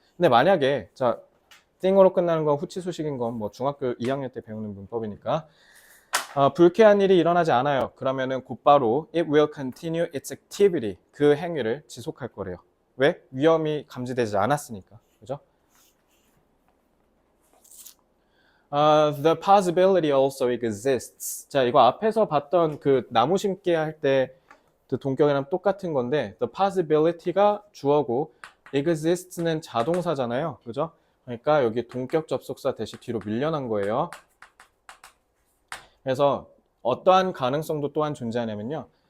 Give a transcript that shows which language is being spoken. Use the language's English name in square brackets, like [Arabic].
[Korean] 근데 만약에 자, 띵으로 끝나는 건 후치수식인 건 뭐 중학교 2학년 때 배우는 문법이니까 불쾌한 일이 일어나지 않아요. 그러면은 곧바로 [English] it will continue its activity, [Korean] 그 행위를 지속할 거래요. 왜? 위험이 감지되지 않았으니까. 그죠? [English] The possibility also exists. [Korean] 자, 이거 앞에서 봤던 그 나무 심기 할 때 그 동격이랑 똑같은 건데, the possibility가 주어고 exists는 자동사잖아요. 그죠? 그러니까 여기 동격 접속사 대시 뒤로 밀려난 거예요. 그래서 어떠한 가능성도 또한 존재하냐면요.